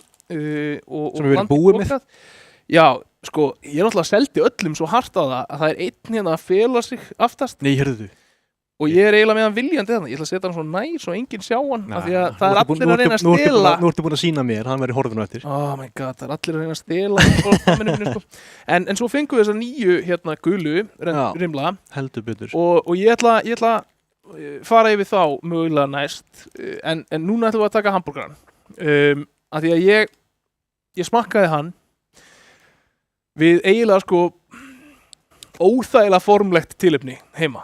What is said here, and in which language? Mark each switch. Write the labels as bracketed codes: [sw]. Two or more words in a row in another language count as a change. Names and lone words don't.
[is] sem við erum búið með. Já, sko, ég náttúrulega seldi öllum svo hart á það að það er einn hérna að fela sig aftast. Nei, hörðu. Og ég er eiginlega með hann viljandi þarna. Ég ætla að setja hann svo nær svo enginn sjá hann af því að það er allir að reyna að stela. Nú ertu búin að sýna mér, hann verið horfinu eftir. [en] Oh my god, [is] það er allir að reyna að stela sko. En svo fengum við þessa nýju gulu rimla. Heldur betur. Og ég ætla að fara yfir þá mögulega næst. En núna ætlum við að taka hamborgaran. Af því að ég smakkaði hann við eiginlega sko óþægilega formlegt tilefni heima.